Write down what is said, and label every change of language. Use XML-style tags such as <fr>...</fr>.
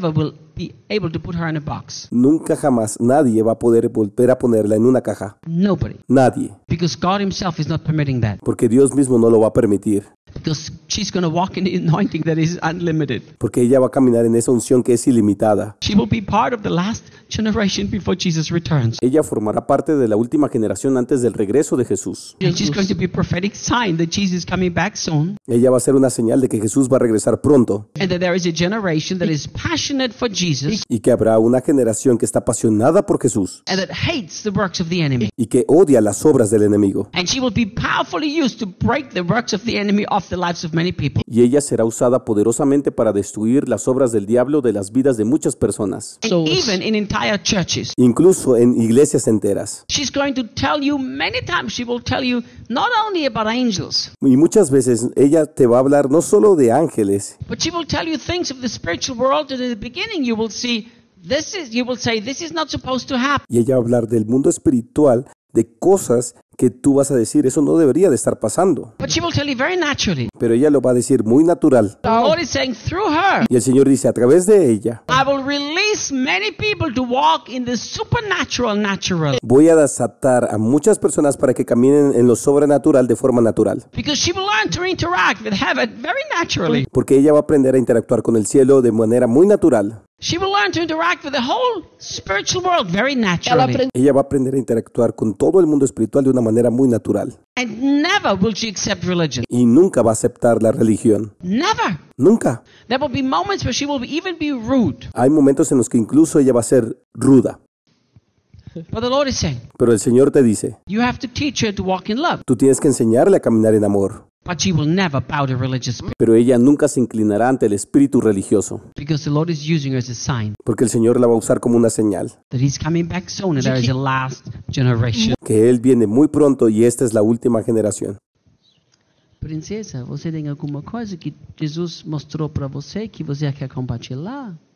<en>Nobody ever will be able to put her in a box.</en> <es>Nunca jamás nadie va a poder volver a ponerla en una caja.</es> <en>Nobody.</en> <es>Nadie.</es> <en>Because God himself is not permitting that.</en> <es>Porque Dios mismo no lo va a permitir.</es> <en>Because she's going to walk in the anointing that is unlimited.</en> <es>Porque ella va a caminar en esa unción que es ilimitada.</es> <en>She will be part of the last generation before Jesus returns.</en> <es>Ella formará parte de la última generación antes del regreso de Jesús.</es> <en>And she's going to be a prophetic sign that Jesus is coming back soon.</en> <es>Ella va a ser una señal de que Jesús va a regresar pronto.</es> <en>And that there is a generation that is passionate for Jesus.</en> <es>Y que habrá una generación que está apasionada por Jesús.</es> <en>And that hates the works of the enemy.</en> <es>Y que odia las obras del enemigo.</es> <en>And she will be powerfully used to break the works of the enemy off the lives of many people.</en> <es>Y ella será usada poderosamente para destruir las obras del diablo de las vidas de muchas personas.</es> <en>So, even in entire churches.</en> <es>Incluso en iglesias enteras.</es> <en>She's going to tell you many times. She will tell you not only about angels.</en> <es>Y muchas veces ella te va a hablar no solo de ángeles.</es> <en>But she will tell you things of the spiritual world that in the beginning you will see. This is, you will say, this is not supposed to happen.</en> <es>Y ella va a hablar del mundo espiritual de cosas que tú vas a decir, eso no debería de estar pasando.</es> <en>But she will tell you very naturally.</en> <es>Pero ella lo va a decir muy natural.</es> <en>The Lord is saying, through her,</en> <es>y el Señor dice, a través de ella,</es> <en>I will release many people to walk in the supernatural, natural.</en> <es>Voy a desatar a muchas personas para que caminen en lo sobrenatural de forma natural.</es> <en>Because she will learn to interact with heaven very naturally.</en> <es>Porque ella va a aprender a interactuar con el cielo de manera muy natural.</es> <en>She will learn to interact with the whole spiritual world very naturally.</en> <es>Ella va a aprender a interactuar con todo el mundo espiritual de una manera muy natural.</es> <en>And never will she accept religion.</en> <es>Y nunca va a aceptar la religión.</es> <en>Never.</en> <es>Nunca.</es> <en>There will be moments where she will even be rude.</en> <es>Hay momentos en los que incluso ella va a ser ruda.</es> <en>But the Lord is saying,</en> <es>pero el Señor te dice,</es> <en>you have to teach her to walk in love.</en> <es>Tú tienes que enseñarle a caminar en amor.</es> <en>But she will never bow to religious spirit.</en> <es>Pero ella nunca se inclinará ante el espíritu religioso.</es> <en>Because the Lord is using her as a sign.</en> <es>Porque el Señor la va a usar como una señal.</es> <en>That he's coming back soon and there is a last generation.</en> <es>Que él viene muy pronto y esta es la última generación.</es> <pt>Princesa, ¿você tem alguma coisa que Jesus mostrou para você que você quer compartilhar?</pt>